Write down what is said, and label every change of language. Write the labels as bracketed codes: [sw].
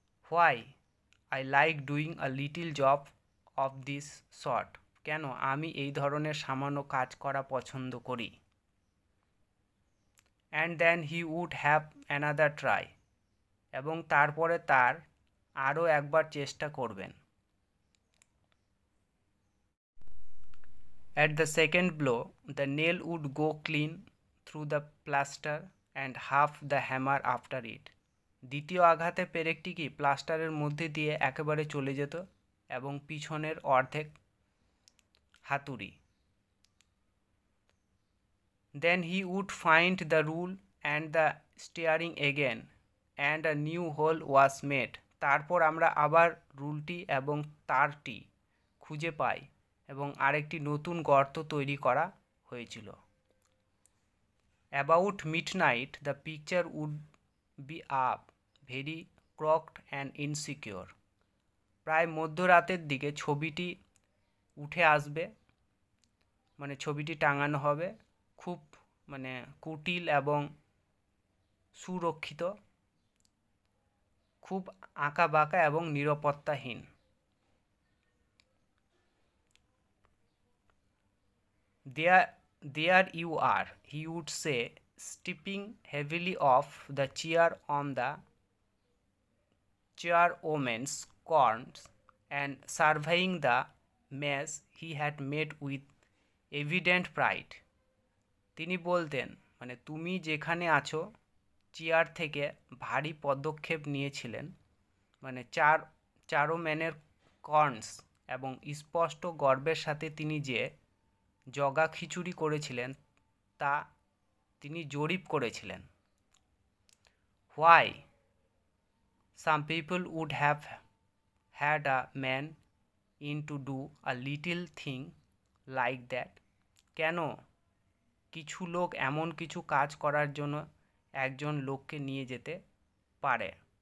[en] why I like doing a little job of this sort, [bn] কেন আমি এই ধরনের সামান্য কাজ করা পছন্দ করি। [en] and then he would have another try, [bn] এবং তারপরে তার আরও একবার চেষ্টা করবেন। [en] At the second blow, the nail would go clean through the plaster and half the hammer after it. [bn] দ্বিতীয় আঘাতে পেরেকটি কি প্লাস্টারের মধ্যে দিয়ে একেবারে চলে যেত এবং পিছনের অর্ধেক হাতুড়ি। [en] Then he would find the rule and the steering again and a new hole was made. [bn] তারপর আমরা আবার রুলটি এবং তারটি খুঁজে পাই এবং আরেকটি নতুন গর্ত তৈরি করা হয়েছিল। [en] About midnight, the picture would be up, very crooked and insecure. [bn] প্রায় মধ্যরাতের দিকে ছবিটি উঠে আসবে, মানে ছবিটি টাঙানো হবে, খুব মানে কুটিল এবং সুরক্ষিত, খুব আঁকা বাঁকা এবং নিরাপত্তাহীন। [en] There you are, he would say, stepping heavily off the chair on the chairwoman's corns and surveying the mess he had made with evident pride. [bn] তিনি বলতেন, মানে তুমি যেখানে আছো, চেয়ার থেকে ভারী পদক্ষেপ নিয়েছিলেন, মানে চারোম্যানের কর্নস এবং স্পষ্ট গর্বের সাথে তিনি যে জগা খিচুড়ি করেছিলেন তা তিনি জরিপ করেছিলেন। [en] Why? Some people would have had a man in to do a little thing like that. [bn] কেন কিছু লোক এমন কিছু কাজ করার জন্য একজন লোককে নিয়ে যেতে পারে?